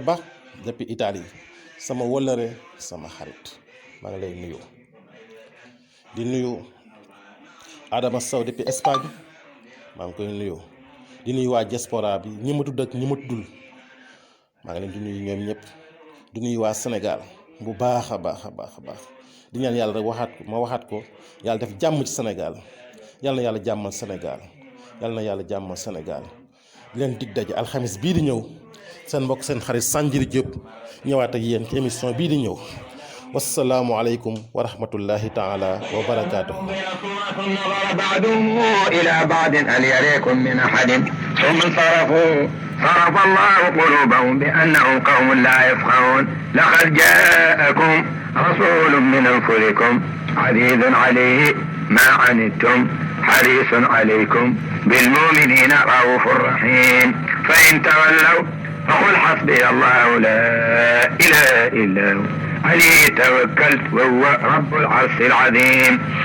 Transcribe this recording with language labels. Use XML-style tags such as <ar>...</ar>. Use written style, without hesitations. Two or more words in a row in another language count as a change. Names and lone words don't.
<wo>Ba depuis Italie sama wëllëre sama xarit maa ngi lay nuyu di nuyu Adama Sow depuis Espagne maa ngi koy nuyu di nuyu waa diaspora bi ñi ma tudd ak ñi ma tuddul maa ngi leen di nuyu ñoom ñëpp di nuyu waa Sénégal bu baax a baax di ñaan yàlla rek waxaat ko yàlla def jàmm ci Sénégal yàlla na yàlla jàmmal Sénégal di leen dig daje alxamis bii di ñëw seen mbokk seen xarit Sanjiri Diop ñëwaat ak yéen ci émission bii di ñëw</wo> <ar>والسلام عليكم ورحمة الله تعالى وبركاته ثم نظر بعضهم إلى بعض هل يريكم من أحد ثم انصرفوا صرف الله قلوبهم بأنهم قوم لا يفقهون لقد جاءكم رسول من أنفسكم عزيز عليه ما عنتم حريص عليكم بالمؤمنين رؤوف رحيم فإن تولوا فقل حسبي الله لا إله إلا هو عليه توكلت وهو رب العرش العظيم.</ar>